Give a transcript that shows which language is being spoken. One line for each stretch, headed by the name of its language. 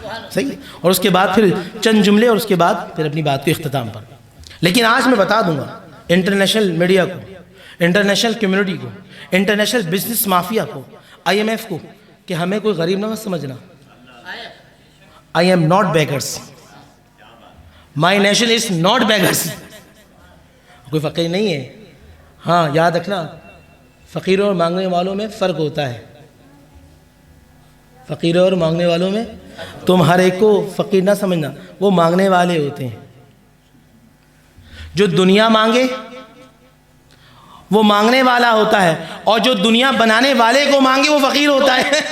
Urdu: صحیح، اور اس کے بعد پھر چند جملے، اور اس کے بعد پھر اپنی بات کو اختتام پر۔ لیکن آج میں بتا دوں گا انٹرنیشنل میڈیا کو، انٹرنیشنل کمیونٹی کو، انٹرنیشنل بزنس مافیا کو، IMF کو، کہ ہمیں کوئی غریب نہ سمجھنا۔
English: I am not beggars. My nation is not beggars.
Urdu: کوئی فقیر نہیں ہے، ہاں یاد رکھنا فقیروں اور مانگنے والوں میں فرق ہوتا ہے۔ فقیر اور مانگنے والوں میں تم ہر ایک کو فقیر نہ سمجھنا، وہ مانگنے والے ہوتے ہیں. جو دنیا مانگے وہ مانگنے والا ہوتا ہے، اور جو دنیا بنانے والے کو مانگے وہ فقیر ہوتا ہے.